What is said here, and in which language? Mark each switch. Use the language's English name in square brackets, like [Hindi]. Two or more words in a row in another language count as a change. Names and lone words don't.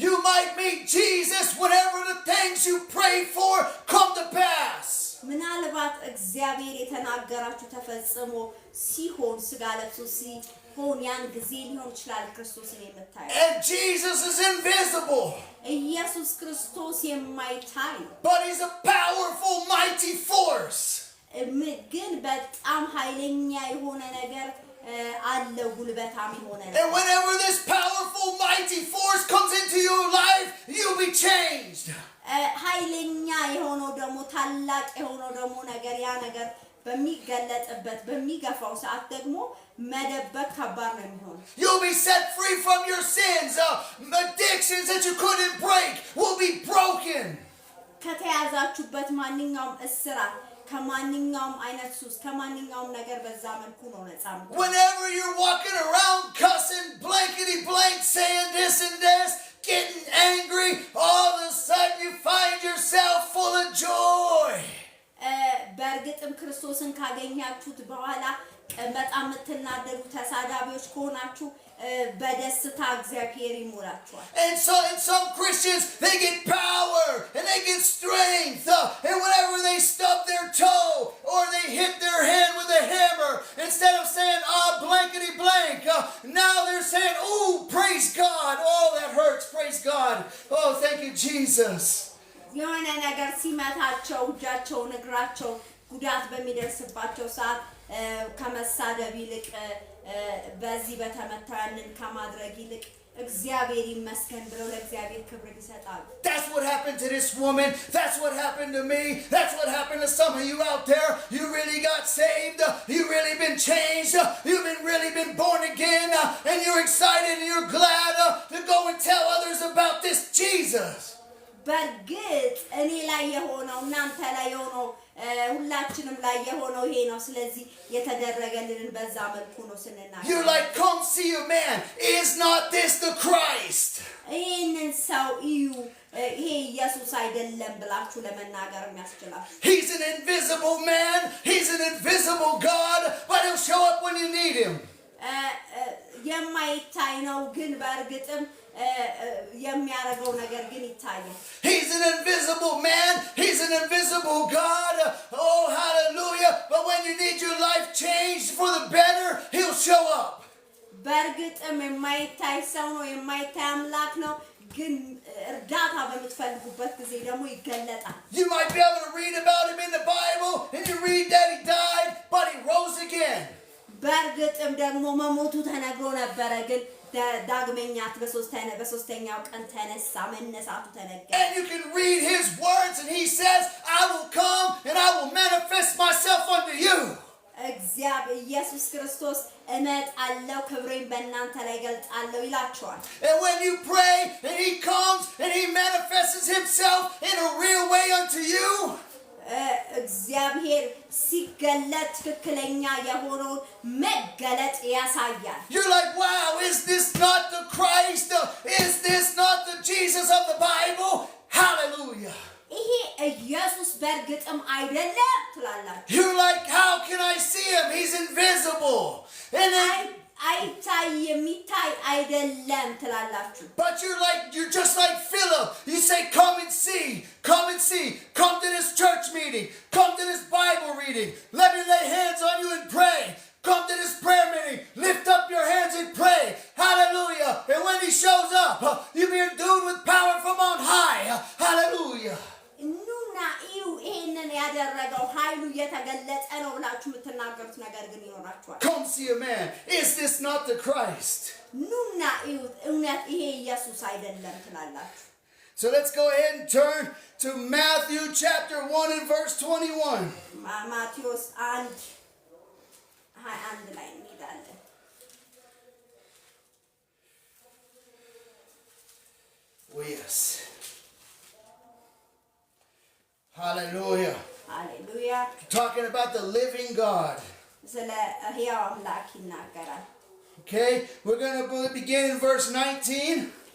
[English] You might meet Jesus whenever the things you pray for come to pass. [Amharic] ምናልባት እግዚአብሔር የተናገራችሁ ተፈጽሞ ሲሆን ስጋ ለብሶ ሲሆን ያን ጊዜ ሊሆን ይችላል ክርስቶስን የምታዩ [English] And Jesus is invisible. [Amharic] ኢየሱስ ክርስቶስ የማይታይ ነው [English] But he's a powerful, mighty force. [Amharic] ግን በጣም ኃይለኛ የሆነ ነገር አለው ጉልበታም የሆነ ነገር [English] And whenever this powerful, mighty force comes into your life, you'll be changed. [Amharic] ኃይለኛ የሆነው ደግሞ ታላቅ የሆነው ደግሞ ነገር ያ ነገር በሚገለጥበት በሚገፋው ሰዓት ደግሞ መደበቅ ከባድ ነው የሚሆነው [English] You'll be set free from your sins. Addictions that you couldn't break will be broken. [Amharic] ከተያዛችሁበት ማንኛውም እስራት ከማንኛውም አይነት ሱስ ከማንኛውም ነገር በዛ መልኩ ነው ነፃ የምትሆኑት [English] Whenever you're walking around cussing, blankety blank, saying this and this, getting angry, all of a sudden you find yourself full of joy. [Amharic] በእርግጥም ክርስቶስን ካገኛችሁት በኋላ በጣም የምትናደዱ ተሳዳቢዎች ከሆናችሁ በደስታ እግዚአብሔር ይሞላችኋል [English] And some Christians, they get power and they get strength. And whenever they stub their toe or they hit their head with a hammer, instead of saying, blankety blank, now they're saying, oh, praise God. Oh, that hurts. Praise God. Oh, thank you, Jesus. [Amharic] የሆነ ነገር ሲመታቸው እጃቸውን እግራቸው ጉዳት በሚደርስባቸው ሰዓት ከመሳደብ ይልቅ በዚህ በተመታንን ከማድረግ ይልቅ እግዚአብሔር ይመስገን ብለው ለእግዚአብሔር ክብር ይሰጣሉ [English] That's what happened to this woman. That's what happened to me. That's what happened to some of you out there. You really got saved. You really been changed. You've really been born again. And you're excited and you're glad to go and tell others about this Jesus. [Amharic] በእርግጥ እኔ ላይ የሆነው እናንተ ላይ የሆነው ሁላችንም ላይ የሆነው ይሄ ነው ስለዚህ የተደረገልንን በዛ መልኩ ነው ስንናገር [English] You're like, come see a man. Is not this the Christ? [Amharic] ይህንን ሰው እዩ ይሄ ኢየሱስ አይደለም ብላችሁ ለመናገር የሚያስችላችሁ [English] He's an invisible man. He's an invisible God. But he'll show up when you need him. [Amharic] የማይታይ ነው ግን በእርግጥም የሚያረገው ነገር ግን ይታያል [English] He's an invisible man. He's an invisible God. Oh, hallelujah. But when you need your life changed for the better, he'll show up. [Amharic] በእርግጥም የማይታይ ሰው ነው የማይታይ አምላክ ነው ግን እርዳታ በምትፈልጉበት ጊዜ ደግሞ ይገለጣል [English] You might be able to read about him in the Bible and you read that he died, but he rose again. [Amharic] በእርግጥም ደግሞ መሞቱ ተነግሮ ነበረ ግን ዳግመኛት በሶስተኛው ቀን ተነሳ መነሳቱ ተነገረ [English] And you can read his words and he says I will come and I will manifest myself unto you [Amharic] እግዚአብሔር ኢየሱስ ክርስቶስ እመጣለሁ ክብሬን በእናንተ ላይ ገልጣለሁ ይላችኋል [English] And when you pray and he comes and he manifests himself in a real way unto you [Amharic] እግዚአብሔር ሲገለጥ ትክክለኛ የሆነውን መገለጥ ያሳያል [English] You're like wow is this not the Christ is this not the Jesus of the Bible hallelujah [Amharic] ይሄ ኢየሱስ በእርግጥም አይደለም ትላላችሁ [English] You're like how can I see him he's invisible and then [Amharic] አይታይ የሚታይ አይደለም ትላላችሁ [English] But you're just like Philip you say come and see come to this church meeting come to this Bible reading let me lay hands on you and pray come to this prayer meeting lift up your hands and pray hallelujah and when he shows up you be endued with power from on high hallelujah [Amharic] ኑና እዩ ይሄንን ያደረገው ኃይሉ የተገለጸ ነው ብላችሁ የምትናገሩት ነገር ግን ይኖራችኋል [English] Come see a man is this not the Christ [Amharic] ኑና እዩ እውነት ይሄ ኢየሱስ አይደለም ትላላችሁ [English] So let's go ahead and turn to Matthew chapter 1 and verse 21 [Amharic] ማቴዎስ 1:21 ላይ እንሄዳለን [English] Oh yes Hallelujah. Hallelujah. Talking about the living God. Okay, we're going to begin in verse 19.